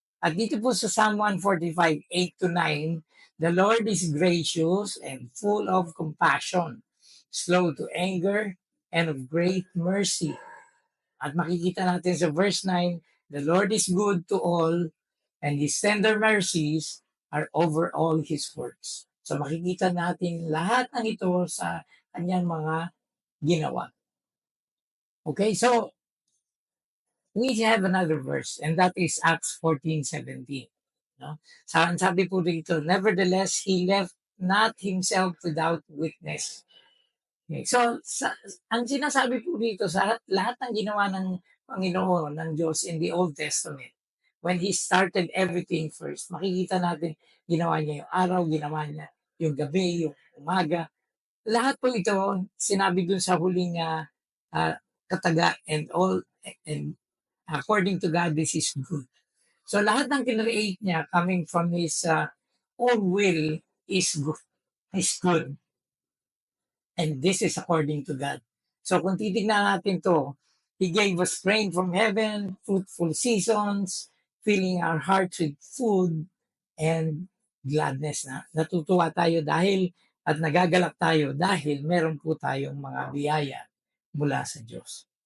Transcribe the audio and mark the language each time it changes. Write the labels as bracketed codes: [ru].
[tl] At dito po sa [en] Psalm 145:8 to 9, the Lord is gracious and full of compassion, slow to anger, and of great mercy. [tl] At makikita natin sa [en] verse 9, the Lord is good to all, and His tender mercies are over all His works. [tl] So makikita natin lahat ng ito sa kanyang mga ginawa. [en] Okay, so we have another verse, and that is Acts 14:17. No? [tl] Sabi po dito, [en] nevertheless, He left not Himself without witness. [tl] Okay. So, ang sinasabi po dito sa lahat ng ginawa ng Panginoon, ng Diyos [en] in the Old Testament, when He started everything first, [tl] makikita natin, ginawa niya yung araw, ginawa niya yung gabi, yung umaga. Lahat po ito, sinabi dun sa huling kataga, [en] and all, and according to God, this is good. So [tl] lahat ng kinreate niya [en] coming from His own will is good. Is good. And this is according to God. [tl] So kung titignan natin to, [en] He gave us rain from heaven, fruitful seasons, filling our hearts with food and gladness. [tl] Na natutuwa tayo dahil at nagagalak tayo dahil meron po tayong mga biyaya mula sa Diyos.